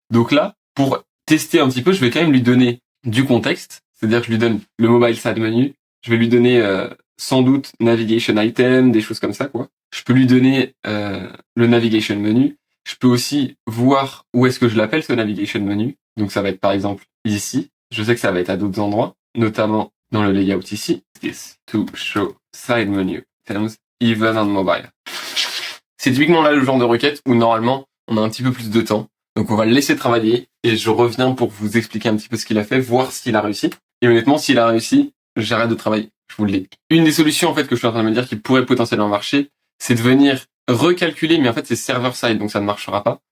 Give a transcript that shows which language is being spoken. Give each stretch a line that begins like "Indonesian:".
French: Donc là, pour tester un petit peu, je vais quand même lui donner du contexte, c'est-à-dire que je lui donne le mobile side menu, je vais lui donner sans doute navigation item, des choses comme ça quoi. Je peux lui donner le navigation menu. Je peux aussi voir où est-ce que je l'appelle ce navigation menu. Donc ça va être par exemple ici. Je sais que ça va être à d'autres endroits, notamment dans le layout ici.
English: This to show side menu items even on mobile.
French: C'est typiquement là le genre de requête où normalement on a un petit peu plus de temps. Donc on va le laisser travailler et je reviens pour vous expliquer un petit peu ce qu'il a fait, voir s'il a réussi. Et honnêtement, s'il a réussi, j'arrête de travailler. Je vous le dis. Une des solutions en fait que je suis en train de me dire qui pourrait potentiellement marcher, c'est de venir recalculer, mais en fait c'est server-side, donc ça ne marchera pas.